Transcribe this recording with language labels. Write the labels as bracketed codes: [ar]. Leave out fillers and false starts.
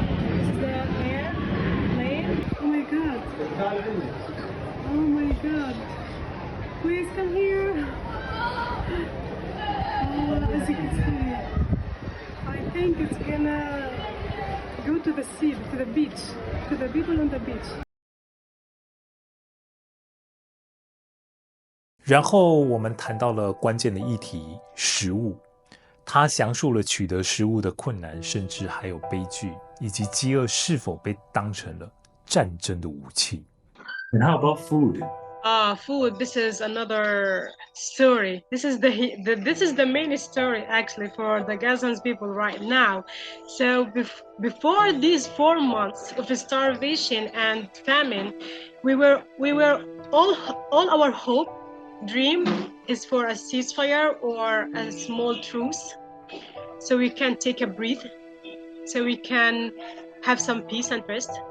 [en] This is the airplane. Oh my god. Oh my god. Please come here. As you can see, I think it's gonna go to the sea, to the beach, to the people on the beach. [zh] 然后我们谈到了关键的议题——食物。他详述了取得食物的困难，甚至还有悲剧，以及饥饿是否被当成了战争的武器。 [en] And how about food? Food. This is another story. This is the main story actually for the Gazans people right now. So before these 4 months of starvation and famine, we were all our hope, dream is for a ceasefire or a small truce, so we can take a breath, so we can have some peace and rest.